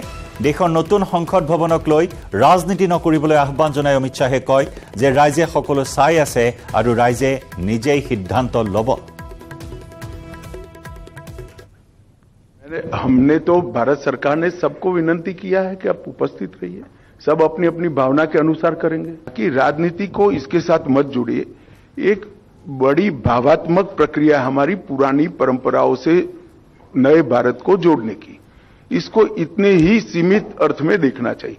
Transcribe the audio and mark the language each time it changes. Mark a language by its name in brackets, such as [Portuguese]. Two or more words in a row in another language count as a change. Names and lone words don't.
[Assamese] দেশৰ নতুন সংসদ ভৱনক লৈ ৰাজনীতি নকৰিবলৈ আহ্বান জনাই অমিত শ্বাহে কয় যে ৰাইজে সকলো চাই আছে আৰু ৰাইজে নিজেই সিদ্ধান্ত ল'ব। [Hindi] हमने तो भारत सरकार ने सबको विनंती किया है कि आप उपस्थित रहिए, सब अपनी अपनी भावना के अनुसार करेंगे कि राजनीति को इसके साथ मत जुड़िए। एक बड़ी भावात्मक प्रक्रिया हमारी पुरानी परंपराओं से नए भारत को जोड़ने की, इसको इतने ही सीमित अर्थ में देखना चाहिए।